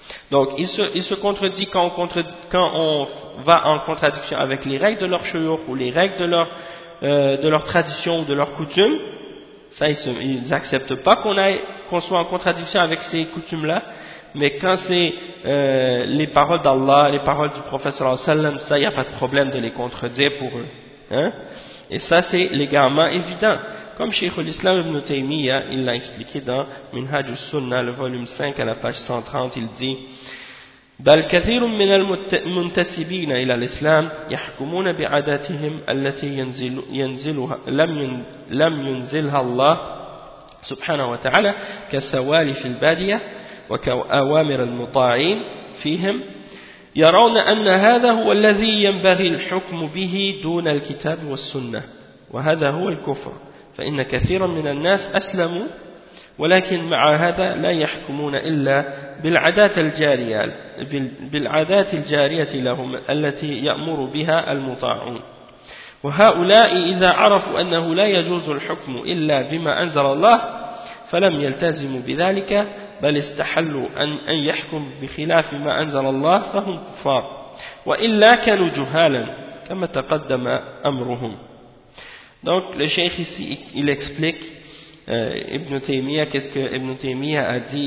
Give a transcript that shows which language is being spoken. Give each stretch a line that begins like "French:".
French: Donc, ils se contredit quand on va en contradiction avec les règles de leur shuyukh ou les règles de leur tradition ou de leur coutume. Ça, ils n'acceptent pas qu'on soit en contradiction avec ces coutumes-là. Mais quand c'est les paroles d'Allah, les paroles du prophète
Arabic: sallallahu alayhi wa sallam,
French: ça, il n'y a pas de problème de les contredire pour eux. Hein? Et ça, c'est l'égarement évident. Comme Cheikh al-Islam ibn Taymiyyah, il l'a expliqué dans Minhaj al-Sunnah, le volume 5, à la page 130, il dit «
Arabic: بَلْ كَثِيرٌ مِنَ الْمُنْتَسِبِينَ إِلَى الْإِسْلَامِ يَحْكُمُونَ بِعَدَاتِهِمْ أَلَّتِي يَنْزِلُهَا اللَّهِ سُبْحَانَهُ وَتَعَالَى كَسَوَالِ فِي الْبَادِيَةِ وكأوامر المطاعين فيهم يرون أن هذا هو الذي ينبغي الحكم به دون الكتاب والسنة وهذا هو الكفر فإن كثيرا من الناس أسلموا ولكن مع هذا لا يحكمون إلا بالعادات الجارية بالعادات الجارية لهم التي يأمر بها المطاعون وهؤلاء إذا عرفوا أنه لا يجوز الحكم إلا بما أنزل الله فلم يلتزموا بذلك بل استحلوا أن يحكم بخلاف ما أنزل الله فهم كفار وإلا كانوا جهالا كما تقدم أمرهم.
French: Donc le cheikh ici il explique Ibn Taymiyyah, qu'est-ce que Ibn Taymiyyah a dit?